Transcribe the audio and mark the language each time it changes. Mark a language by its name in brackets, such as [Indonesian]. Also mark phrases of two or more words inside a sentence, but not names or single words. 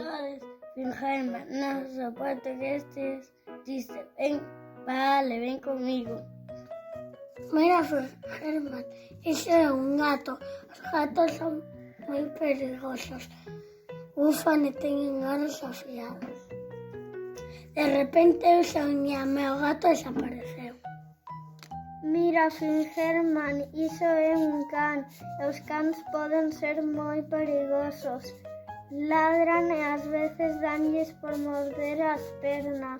[Spanish] Fingerman, no soporto que estés triste. Ven, vale, ven conmigo. Mira, Fingerman, ese era un gato. Los gatos son muy peligrosos. Bufan y tienen garras afiadas. [Galician] De repente, o gato desapareceu. Mira, Fingerman, iso é un can. Os cans poden ser moi perigosos. Ladran e ás veces danlles por morder as pernas.